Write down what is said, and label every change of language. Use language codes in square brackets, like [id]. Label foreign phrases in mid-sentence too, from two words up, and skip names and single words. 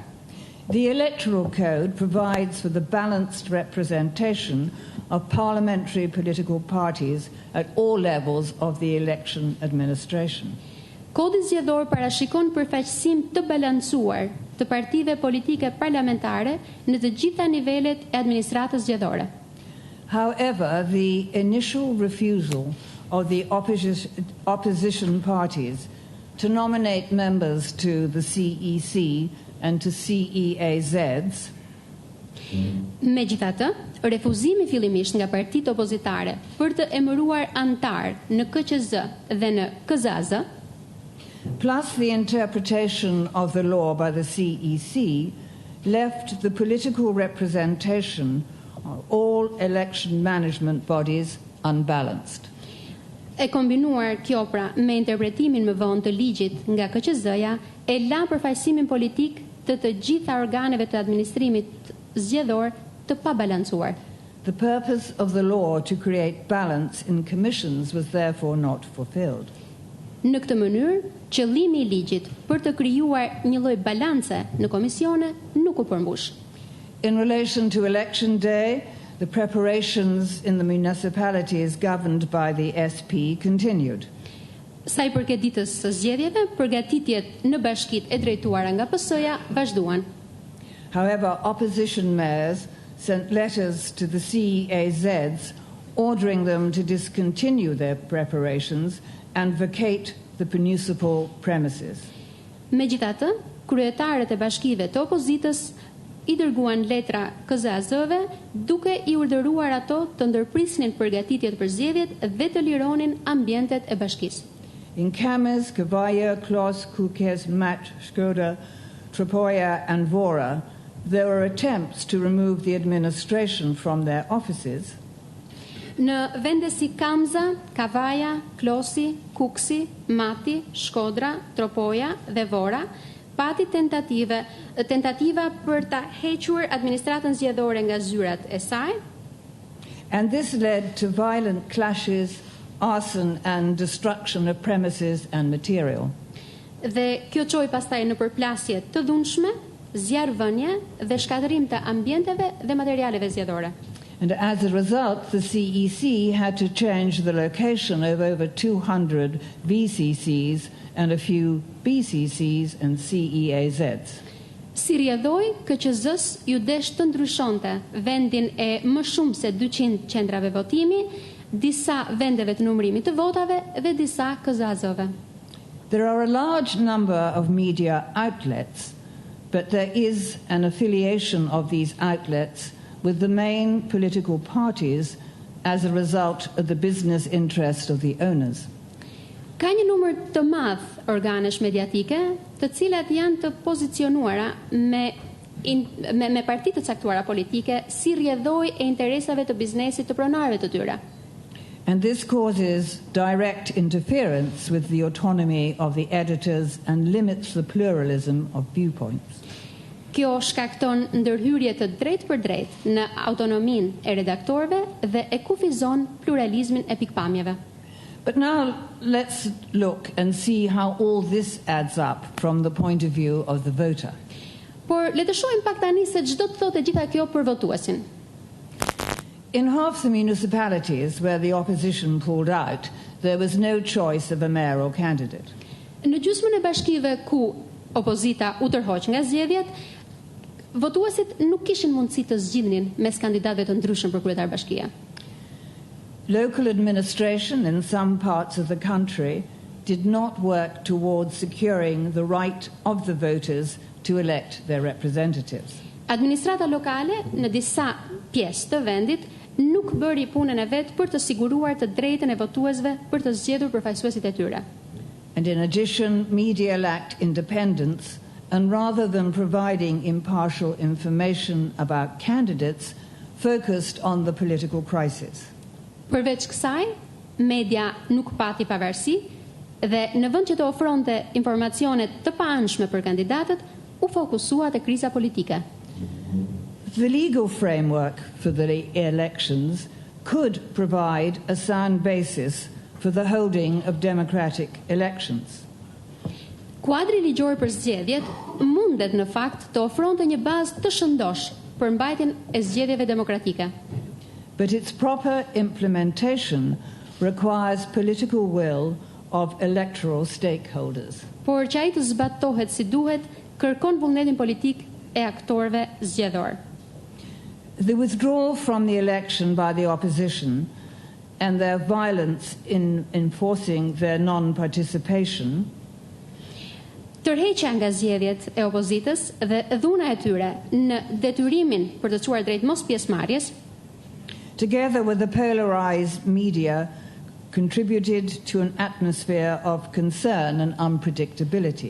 [en] The Electoral Code provides for the balanced representation of parliamentary political parties at all levels of the election administration. [sq] Kodi zgjedhor parashikon përfaqësim të balancuar të partive politike parlamentare në të gjitha nivelet e administratës zgjedhore. [en] However, the initial refusal of the opposition parties to nominate members to the CEC and to CEAZs. [sq] Megjithatë, refuzimi fillimisht nga partitë opozitare për të emëruar antar në KQZ dhe në KZAZ, [en] plus the interpretation of the law by the CEC, left the political representation of all election management bodies unbalanced. [sq] E kombinuar kjo pra me interpretimin më vonë të ligjit nga KQZ-ja, e la përfaqësimin politik të gjitha organeve të administrimit zgjedhor të pabalancuar. [en] The purpose of the law to create balance in commissions was therefore not fulfilled. [sq] Në këtë mënyrë, qëllimi i ligjit për të krijuar një lloj balance në komisione nuk u përmbush. [en] In relation to election day, the preparations in the municipalities governed by the SP continued. [sq] Sa I përket ditës së zgjedhjeve, përgatitjet në bashkitë e drejtuara nga PS-ja vazhduan. [en] However, opposition mayors sent letters to the CEAZs ordering them to discontinue their preparations and vacate the municipal premises. [sq] Megjithatë, kryetarët e bashkive të opozitës I dërguan letra KZAZ-ve duke I urdhëruar ato të ndërprisnin përgatitjet për zgjedhjet dhe të lironin ambientet e bashkisë. [en] In Kames, Kavaja, Klos, Kukes, Mat, Shkoda, Tropoja and Vora, there were attempts to remove the administration from their offices. [sq] Në vende si Kamza, Kavaja, Klosi, Kuksi, Mati, Shkodra, Tropoja dhe Vora, pati tentativa për ta hequr administratën zgjedhore nga zyrat e saj. [en] And this led to violent clashes, arson and destruction of premises and material. [sq] Dhe kjo çoi pastaj në përplasje të dhunshme, zjarrvënie dhe shkatërim të ambienteve dhe materialeve zgjedhore. [en] And as a result, the CEC had to change the location of over 200 VCCs and a few BCCs and CEAZs. [sq] Si rrjedhoi, KQZ-s ju desh të ndryshonte vendin e më shumë se 200 qendrave votimi, disa vendeve të numërimit të votave dhe disa KZAZ-ove. [en] There are a large number of media outlets, but there is an affiliation of these outlets with the main political parties as a result of the business interest of the owners. [sq] Ka një numër të madh organesh mediatike, të cilat janë të pozicionuara me parti të caktuara politike si rrjedhoj e interesave të biznesit të pronarëve të tyre. [en] And this causes direct interference with the autonomy of the editors and limits the pluralism of viewpoints. [sq] Kjo shkakton ndërhyrje të drejtë për drejtë në autonominë e redaktorëve dhe e kufizon pluralizmin e pikpamjeve. [en] But now let's look and see how all this adds up from the point of view of the voter. [sq] Por le të shohim pak tani se ç'do të thotë gjitha kjo për votuesin. [en] In half the municipalities where the opposition pulled out, there was no choice of a mayoral candidate. [sq] Në gjysmën e bashkive ku opozita u tërhoq nga zgjedhjet, votuesit nuk kishin mundësi të zgjidhnin mes kandidatëve të ndryshëm për kryetar bashkie. [en] Local administration in some parts of the country did not work towards securing the right of the voters to elect their representatives. [sq] Administrata lokale në disa pjesë të vendit nuk bëri punën e vet për të siguruar të drejtën e votuesve për të zgjedhur përfaqësuesit e tyre. [en] And in addition, media lacked independence, and rather than providing impartial information about candidates, focused on the political crisis. [sq] Përveç kësaj, media nuk pati pavarësi dhe në vend që të ofronte informacione të paanshme për kandidatët, u fokusua te kriza politike. [en] The legal framework for the elections could provide a sound basis for the holding of democratic elections. [sq] Kuadri ligjor për zgjedhjet mundet në fakt të ofronte një bazë të shëndosh për mbajtjen e zgjedhjeve demokratike. [en] But its proper implementation requires political will of electoral stakeholders. [sq] Por që ai të zbatohet si duhet, kërkon vullnetin politik e aktorëve zgjedhor. [en] The withdrawal from the election by the opposition and their violence in enforcing their non-participation [sq] Tërheqja nga zgjedhjet e opozitës dhe dhuna e tyre në detyrimin për të çuar drejt mos pjesëmarrjes, [en] together with the polarized media, contributed to an atmosphere of concern and unpredictability.